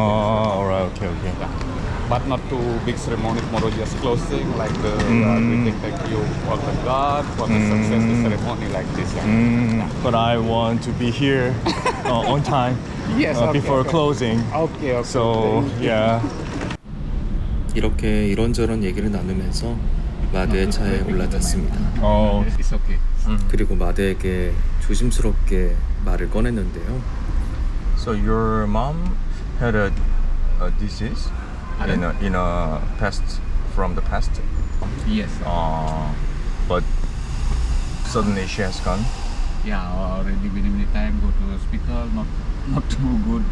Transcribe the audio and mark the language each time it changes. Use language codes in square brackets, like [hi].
[en] Alright, okay. Yeah. But not too big ceremony tomorrow, just closing, like the we thank you for the God, for the success the ceremony like this. Yeah. But I want to be here on time Yes, before closing. Okay. So, yeah. [ko] 이렇게 이런저런 얘기를 나누면서 마드의 차에 올라탔습니다. [en] It's okay. [ko] 그리고 마드에게 조심스럽게 말을 꺼냈는데요. [en] So your mom had a disease in a past from the past. Yes. But suddenly she has gone. Yeah, already been many time go to hospital, not too good.